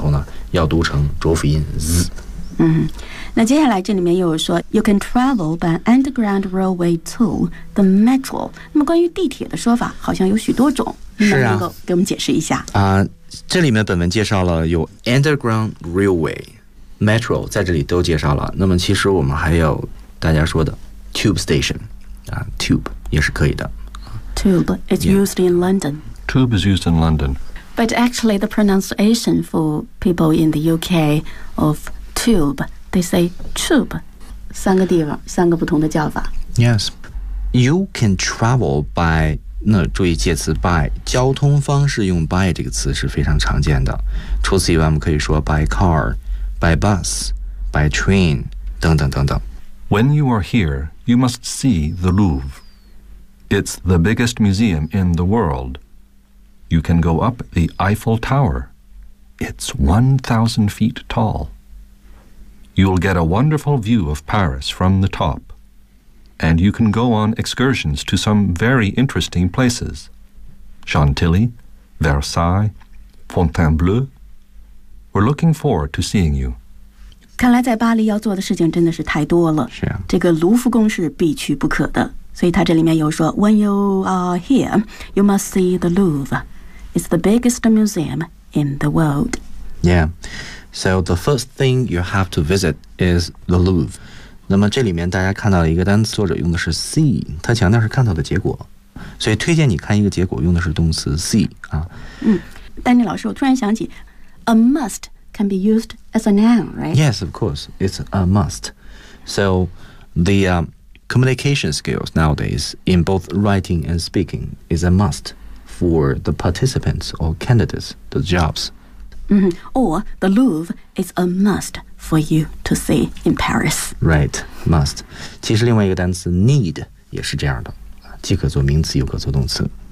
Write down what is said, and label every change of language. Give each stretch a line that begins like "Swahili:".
Chinese: 由于它是那个浊辅音结尾，所以发音的时候呢，要读成浊辅音z。那接下来这里面又有说
English: You can travel by underground railway to the metro.
Chinese: 那么关于地铁的说法好像有许多种，是啊，能够给我们解释一下？这里面本文介绍了有 underground railway metro， 在这里都介绍了。那么其实我们还有大家说的 tube station， tube 也是可以的。
English: Tube, it's used in London. Tube is used in London. But actually the pronunciation for people in the UK of tube, they say tube.
Chinese: 三个地方，三个不同的叫法。
English: Yes. You can travel by,
Chinese: 那注意介词by, 交通方式用by这个词是非常常见的。除此以外我们可以说
English: by car, by bus, by train,
Chinese: 等等等等。
English: When you are here, you must see the Louvre. It's the biggest museum in the world. You can go up the Eiffel Tower. It's 1,000 feet tall. You'll get a wonderful view of Paris from the top. And you can go on excursions to some very interesting places. Chantilly, Versailles, Fontainebleau. We're looking forward to seeing you.
Chinese: 看来在巴黎要做的事情真的是太多了。是啊。这个卢浮宫是必去不可的。所以他这里面有说
English: When you are here, you must see the Louvre. It's the biggest museum in the world. Yeah. So the first thing you have to visit is the Louvre.
Chinese: 那么这里面大家看到了一个单词，作者用的是 see， 他强调是看到的结果。所以推荐你看一个结果用的是动词 see 啊。嗯，丹尼老师，我突然想起
English: a must can be used as a noun, right? Yes, of course. It's a must. So the communication skills nowadays in both writing and speaking is a must for the participants or candidates, the jobs.、 Mm-hmm. Or the Louvre is a must for you to see in Paris. Right, must.
Chinese: 其实另外一个单词 need 也是这样的，既可做名词又可做动词。